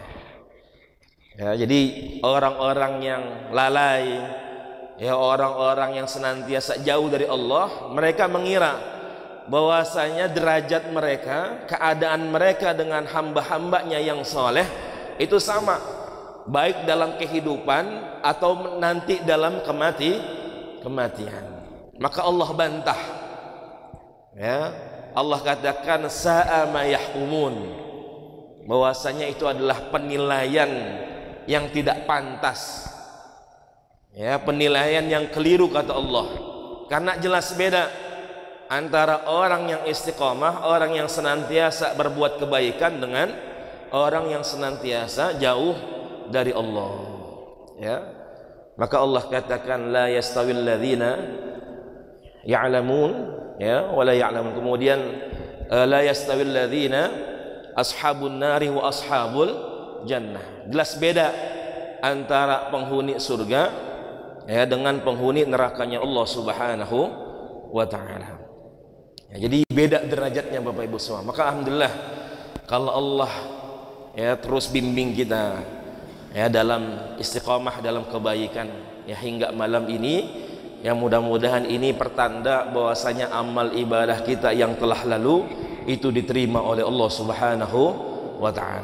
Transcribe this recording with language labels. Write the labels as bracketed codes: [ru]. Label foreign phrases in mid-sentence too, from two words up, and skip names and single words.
[id] Ya, jadi orang-orang yang lalai, ya, orang-orang yang senantiasa jauh dari Allah, mereka mengira bahwasanya derajat mereka, keadaan mereka dengan hamba-hambanya yang soleh itu sama, baik dalam kehidupan atau nanti dalam kematian. Maka Allah bantah. Ya, Allah katakan [ar] ساء ما يحكمون, [id] bahwasanya itu adalah penilaian yang tidak pantas. Ya, penilaian yang keliru kata Allah. Karena jelas beda antara orang yang istiqomah, orang yang senantiasa berbuat kebaikan, dengan orang yang senantiasa jauh dari Allah. Ya, maka Allah katakan [ar] لا يستوي الذين يعلمون, [id] ya, [ar] ولا يعلمون. [id] Kemudian [ar] لا يستوي الذين أصحاب النار وأصحاب الجنة. [id] Jelas beda antara penghuni surga, ya, dengan penghuni nerakanya Allah [ar] سبحانه وتعالى. [id] Ya, jadi beda derajatnya Bapak Ibu semua. Maka alhamdulillah kalau Allah, ya, terus bimbing kita, ya, dalam istiqomah dalam kebaikan, ya, hingga malam ini, ya, mudah-mudahan ini pertanda bahwasanya amal ibadah kita yang telah lalu itu diterima oleh Allah [ar] سبحانه وتعالى.